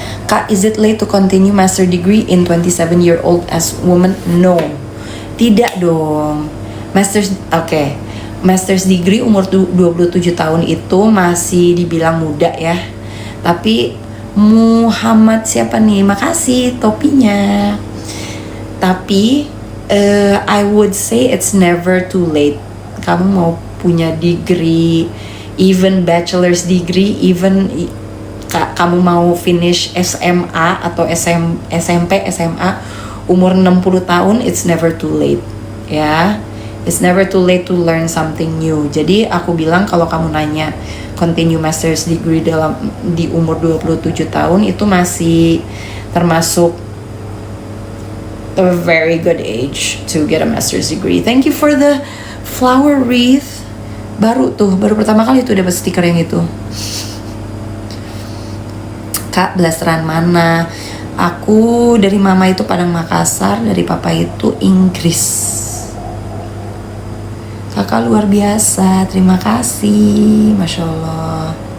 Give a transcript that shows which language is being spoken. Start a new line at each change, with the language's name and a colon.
English: Kak, is it late to continue master degree in 27-year-old as woman?
Indonesian: No, tidak dong. Master's degree umur 27 tahun itu masih dibilang muda ya. Tapi Muhammad siapa nih? Makasih topinya. Tapi
English: I would say it's never too late.
Indonesian: Kamu mau punya degree,
English: even bachelor's degree,
Indonesian: even kamu mau finish SMA atau SMP, SMA umur 60 tahun,
English: it's never too late
Indonesian: ya.
English: It's never too late to learn something new.
Indonesian: Jadi aku bilang kalau kamu nanya
English: continue master's degree
Indonesian: di umur 27 tahun itu masih termasuk
English: a very good age to get a master's degree. Thank you for the flower wreath.
Indonesian: Baru pertama kali tuh dapat stiker yang itu. Kak, blasteran mana? Aku dari mama itu Padang Makassar, dari papa itu Inggris. Kakak luar biasa, terima kasih, Masya Allah.